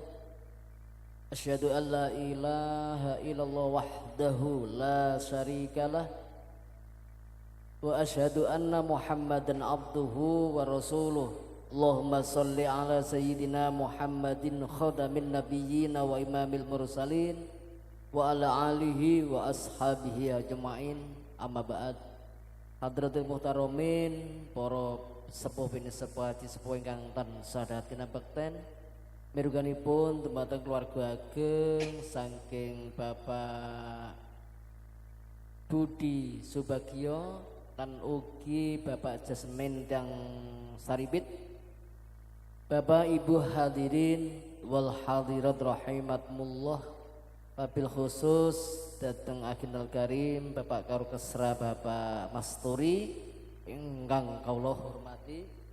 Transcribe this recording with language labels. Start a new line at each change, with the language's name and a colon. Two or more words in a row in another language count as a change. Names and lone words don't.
Arabic: أشهد أن لا إله إلا الله وحده لا شريك له وأشهد أن محمدا عبده ورسوله. اللهم صل على سيدنا محمد خاتم النبيين وإمام المرسلين وعلى آله وأصحابه أجمعين. أما بعد. حضرات المحترمين,
Javanese: para sepuh bini sepuh haji sepuh ingkang tansah dahaken bekten, miruganipun dumateng keluarga ageng saking Bapak Budi Subagio lan ugi Bapak Jasmin Dang Saribit, Bapak Ibu
Arabic: الحاضرين والحاضرات رحمة الله، وبالخصوص
Javanese: dateng Aginal Karim Bapak Karukesra Bapak Masturi ingkang kawula hormati.